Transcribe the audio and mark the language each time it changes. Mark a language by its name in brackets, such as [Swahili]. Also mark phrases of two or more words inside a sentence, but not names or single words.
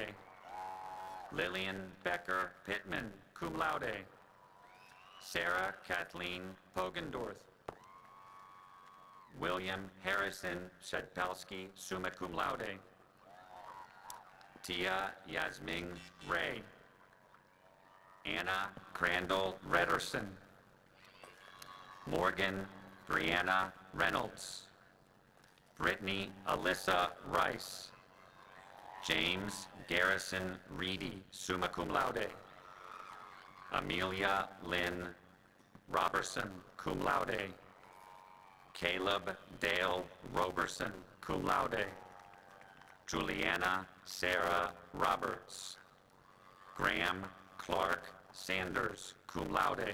[English] Lillian Becker Pittman, [Latin] cum laude. [English] Sarah Kathleen Pogendorf. William Harrison Shedpelski, [Latin] summa cum laude. [English] Tia Yasming Ray. Anna Crandall Redderson. Morgan Brianna Reynolds. Brittany Alyssa Rice. James Garrison Reedy, [Latin] summa cum laude. [English] Amelia Lynn Robertson, [Latin] cum laude. [English] Caleb Dale Roberson, [Latin] cum laude. [English] Juliana Sarah Roberts. Graham Clark Sanders, [Latin] cum laude.